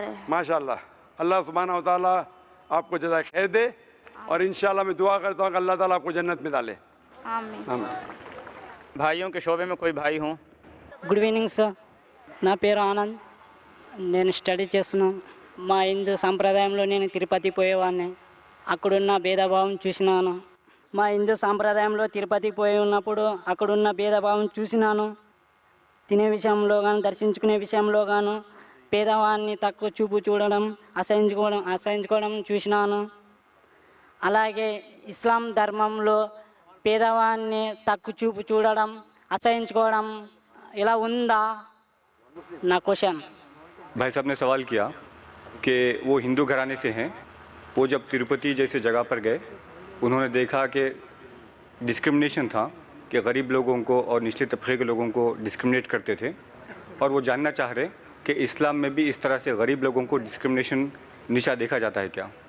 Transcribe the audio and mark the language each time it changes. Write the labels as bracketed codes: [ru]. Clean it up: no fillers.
[hi] माशाल्लाह, अल्लाह सुब्हानहू व तआला आपको जज़ा खैर दे और इंशाल्लाह मैं दुआ करता हूँ कि अल्लाह ताला आपको जन्नत में डाले। आमीन। आमीन। भाइयों के शोबे में कोई भाई हों? [en] good evening sir, [te] నా పేరు ఆనంద్, నేను స్టడీ చేస్తున్నాను. మా హిందూ సాంప్రదాయంలో నేను తిరుపతి పోయేవాడిని, అక్కడున్న భేదభావం చూసినాను. మా హిందూ సాంప్రదాయంలో తిరుపతికి పోయి ఉన్నప్పుడు అక్కడున్న భేదభావం చూసినాను. తినే విషయంలో కానీ దర్శించుకునే విషయంలో గాను పేదవాడిని తక్కువ చూపు చూడడం, అసహించుకోవడం చూసినాను. అలాగే ఇస్లాం ధర్మంలో పేదవాడిని తక్కువ చూపు చూడడం, అసహించుకోవడం ఇలా ఉందా? నా క్వశ్చన్। [hi] भाई साहब ने सवाल किया कि वो हिंदू घराने से हैं, वो जब तिरुपति जैसे जगह पर गए उन्होंने देखा कि डिस्क्रिमिनेशन था, कि गरीब लोगों को और निचले तबके के लोगों को डिस्क्रिमिनेट करते थे, और वो जानना चाह रहे कि इस्लाम में भी इस तरह से गरीब लोगों को डिस्क्रिमिनेशन नीचा देखा जाता है क्या?